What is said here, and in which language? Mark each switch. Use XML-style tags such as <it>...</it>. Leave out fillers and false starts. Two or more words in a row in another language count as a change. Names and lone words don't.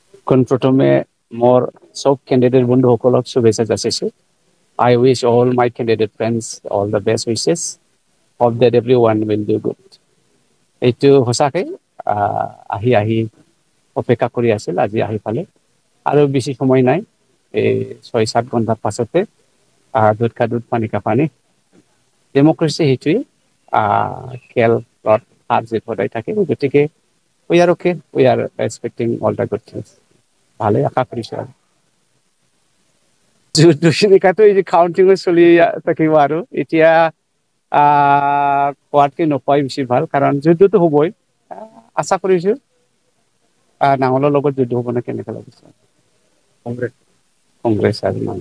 <as>প্রথমে মোর সব ক্যান্ডিডেট বন্ধুসকলক শুভেচ্ছা যাচিছোঁ।</as> <en>I wish all my candidate friends all the best wishes. Hope that everyone will do good.</en> <as>এইটো সঁচাকৈ আহি অপেক্ষা কৰি আছিল, আজি আহি পালে আৰু বেছি সময় নাই। এই 6-7 ঘণ্টাৰ পাছতে</as> <hi>दूध का दूध पानी का पानी।</hi> <as>ডেম'ক্ৰেচি সেইটোৱেই খেলত হাত জিত সদায় থাকে। গতিকে</as> <en>we are okay. We are expecting all the good things.</en> <as>ভালে আশা কৰিছোঁ আৰু দুখিনিকাটো এই যে কাউণ্টিং চলি থাকিব আৰু এতিয়া কোৱাতকৈ নোকোৱাই বেছি ভাল, কাৰণ যুদ্ধটো হ'বই। আশা কৰিছোঁ নাঙলৰ লগত যুদ্ধ হ'ব নে কেনেকৈ লাগিছে কংগ্ৰেছ আৰু মানে</as>